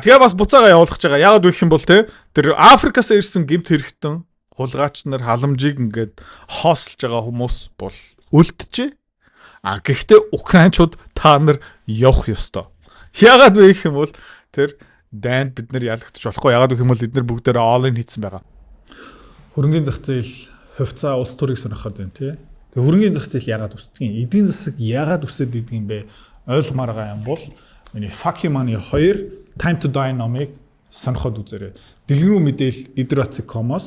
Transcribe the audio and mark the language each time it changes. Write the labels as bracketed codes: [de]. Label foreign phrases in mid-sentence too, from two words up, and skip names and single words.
[mn] Тэгээ бас буцаага явуулах гэж байгаа. Яг гэх юм бол тэр Африкаас ирсэн гэмт хэрэгтэн хулгайч нар халамжийг ингээд хоосолж байгаа хүмүүс бол үлджээ. Гэхдээ украинчууд та нар явах ёстой. Яагаад вэ гэх юм бол тэр дайнд бид нар ялагдчих болохгүй. Ягаад гэх юм бол эдгээр бүгдээрээ all-in хийсэн байгаа. Хөрөнгөний зах зээл хувьцаа улс төрийг сонирхоод байна тий. Тэгээ хөрөнгөний зах зээл ягаад үсдэг юм? Эдийн засаг ягаад үсээд идэг юм бэ? Ойлгомоор байгаа юм бол миний Fuck You Money 2 Time to Die номыг сонирхоод үзээрэй. Дэлгэрэнгүй мэдээл idrotsik.com-оос.